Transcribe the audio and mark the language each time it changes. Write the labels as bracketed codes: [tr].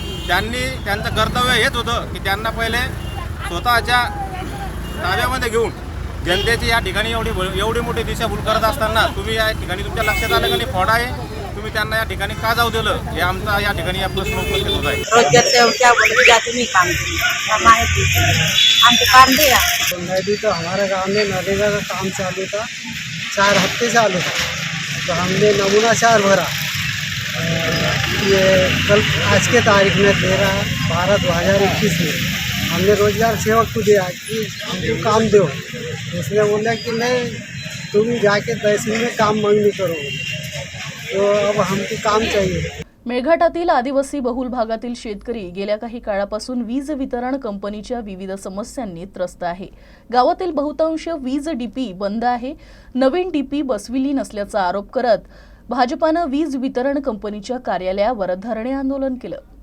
[mr] त्यांनी त्यांचं कर्तव्य हेच होतं की त्यांना पहिले स्वतःच्या ताब्यामध्ये घेऊन जनतेची या ठिकाणी एवढी मोठी दिशाभूल करत असताना तुम्ही या ठिकाणी तुमच्या लक्षात आलं का नाही फॉड आहे, तुम्ही त्यांना या ठिकाणी का जाऊ दिलं, हे आमचा या ठिकाणी या प्रश्न उपस्थित होत आहे. [hi] रोजगार सेवक बोले जाते नहीं काम हमको काम दिया. अभी तो हमारे गांव में नरेगा का काम चालू था, 4 हफ्ते चालू था. तो हमने नमूना 4 भरा. ये कल आज के तारीख में 13/12/2021 में हमने रोजगार सेवक को दिया कि हमको काम दो. उसने बोला कि नहीं, तुम जाके तहसील में काम मांगनी करो. तो अब हमको काम चाहिए. [mr] मेळघाटातील आदिवासी बहुल भागातील शेतकरी गेल्या काही काळापासून वीज वितरण कंपनीच्या विविध समस्यांनी त्रस्त आहे. गावातील बहुतांश वीज डीपी बंद आहे. नवीन डीपी बसविली नसल्याचा आरोप करत भाजपानं वीज वितरण कंपनीच्या कार्यालयावर धरणे आंदोलन केलं.